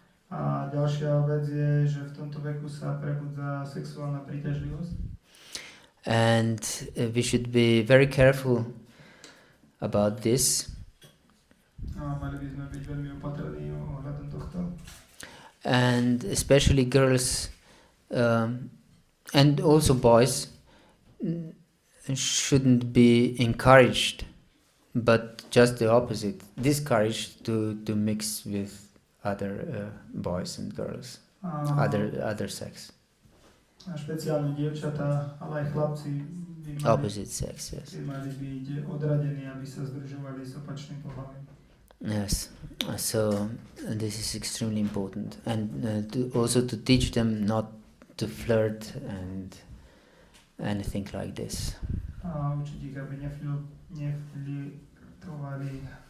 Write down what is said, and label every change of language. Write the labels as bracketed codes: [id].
[sk] A ďalšia vec je, že v tomto veku sa prebudza sexuálna príťažlivosť. [en] And we should be very careful about this. [sk] A mali by sme byť veľmi opatrní ohľadom tohto. [en] And especially girls and also boys shouldn't be encouraged, but just the opposite, discouraged to mix with other boys and girls, other sex. [sk] A špeciálne dievčatá, ale aj chlapci by [en] Opposite sex, yes. [sk] mali byť odradení, aby sa združovali s opačným pohlavím. [en] Yes, so this is extremely important, and also to teach them not to flirt and anything like this. [sk] A učiť ich, aby neflirtovali.